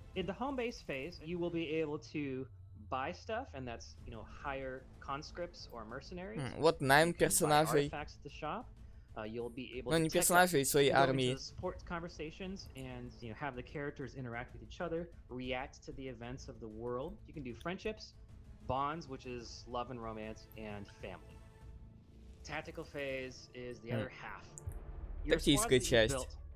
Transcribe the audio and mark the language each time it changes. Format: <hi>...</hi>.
<en>In the home base phase, you will be able to buy stuff, and that's, you know, hire conscripts or mercenaries.</en> <ru>Вот найм персонажей. Ну, не персонажей, своей армии.</ru> <en>Support conversations and, you know, have the characters interact with each other, react to the events of the world. You can do friendships, bonds, which is love and romance, and family. Tactical phase is the other half.</en> <ru>Тактическая часть.</ru>